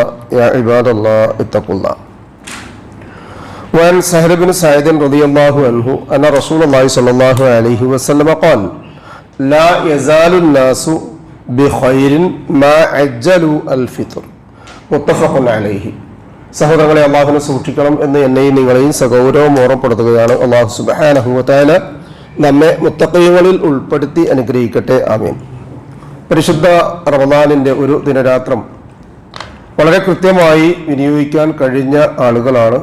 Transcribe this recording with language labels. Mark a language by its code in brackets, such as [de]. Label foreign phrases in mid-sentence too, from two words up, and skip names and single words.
[ar] يا عباد الله اتقوا الله. وعن سهل بن سعيد رضي الله عنه أن رسول الله صلى الله عليه وسلم قال: لا يزال الناس بخير ما عجلوا الفطر. متفق عليه. [ml] സഹോദരങ്ങളെ, അള്ളാഹുവിനെ സൂക്ഷിക്കണം എന്ന് എന്നെയും നിങ്ങളെയും സഗൗരവം ഓർമ്മപ്പെടുത്തുകയാണ്. അള്ളാഹു [ar] سبحانه وتعالى [ml] നമ്മെ മുത്തഖീങ്ങളിൽ ഉൾപ്പെടുത്തി അനുഗ്രഹിക്കട്ടെ. ആമീൻ. പരിശുദ്ധ റമദാനിൻ്റെ ഒരു ദിനരാത്രം വളരെ കൃത്യമായി വിനിയോഗിക്കാൻ കഴിഞ്ഞ ആളുകളാണ്.